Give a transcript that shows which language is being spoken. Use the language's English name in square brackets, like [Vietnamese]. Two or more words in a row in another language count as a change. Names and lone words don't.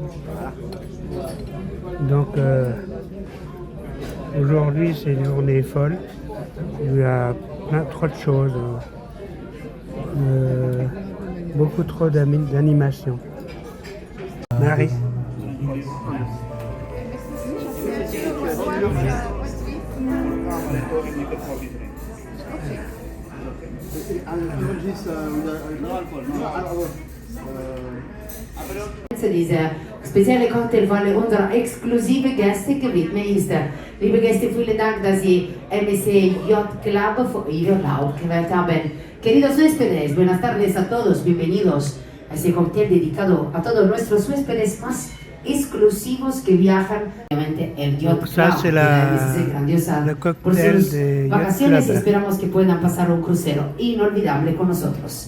[French] Donc, aujourd'hui c'est une journée folle, il y a trop de choses. Beaucoup trop d'animation. Marie. [German] Dieser spezielle Cocktail von unserer exklusiven Gäste gewidmet ist. Liebe Gäste, vielen Dank, dass Sie MSC Yacht Club für Ihr Urlaub gewählt haben. [Spanish] Queridos huéspedes, buenas tardes a todos, bienvenidos a este cóctel dedicado a todos nuestros huéspedes más exclusivos que viajan. Obviamente el Yacht [French] Ça, [Spanish] Club, [French] c'est le [Spanish] por [French] cocktail [Spanish] sus [French] de [Spanish] vacaciones, [French] Yacht Club. [Spanish] esperamos que puedan pasar un crucero inolvidable con nosotros.